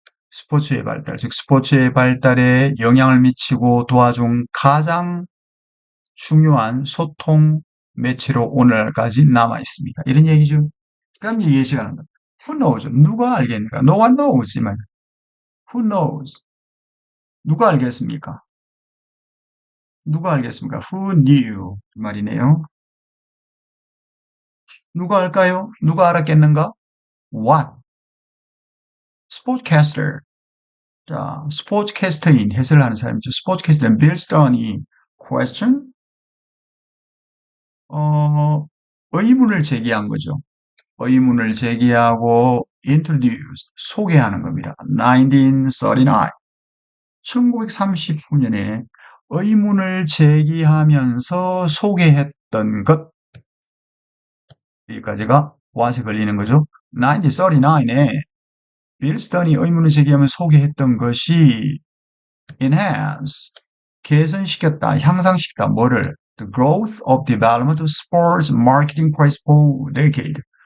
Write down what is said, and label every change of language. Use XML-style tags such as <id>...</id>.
<ko>스포츠의 발달, 즉 스포츠의 발달에 영향을 미치고 도와준 가장 중요한 소통 매체로 오늘까지 남아 있습니다. 이런 얘기죠. 그럼 이해 시간은</ko> <en>who knows?</en> <ko>누가 알겠습니까?</ko> <en>No one knows지만 who knows?</en> <ko>누가 알겠습니까? 누가 알겠습니까?</ko> <en>Who knew?</en> <ko>그 말이네요. 누가 알까요? 누가 알았겠는가? What? 스포츠캐스터. 자, 스포츠캐스터인 해설을 하는 사람이죠. 스포츠캐스터는 빌 스턴이 question? 의문을 제기한 거죠. 의문을 제기하고 introduce, 소개하는 겁니다. 1939, 1939년에 의문을 제기하면서 소개했던 것, 여기까지가 what에 걸리는 거죠. 1939년에 빌 스턴이 의문을 제기하면서 소개했던 것이 enhance, 개선시켰다, 향상시켰다, 뭐를?</ko> <en>The growth of development of sports marketing practice for decade.</en>